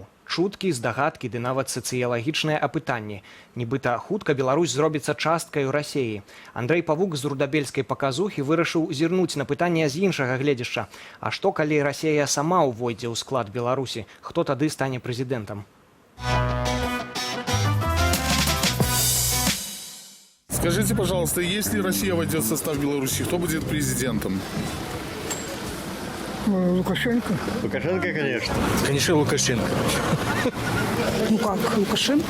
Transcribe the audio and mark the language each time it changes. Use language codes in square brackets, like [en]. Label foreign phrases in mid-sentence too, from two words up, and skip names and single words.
[be] Чуткі, здагадкі ды нават сацыялагічныя апытанні. Нібыта хутка Беларусь зробіцца часткаю Расіі. Андрэй Павук з рудабельскай паказухі вырашыў зірнуць на пытанне з іншага гледзяшча. А што, калі Расія сама ўвойдзе ў склад Беларусі? Хто тады стане прэзідэнтам? [ru] Скажите, пожалуйста, если Россия войдет в состав Беларуси, кто будет президентом? Лукашенко. Лукашенко, конечно. Конечно, Лукашенко. Ну как, Лукашенко?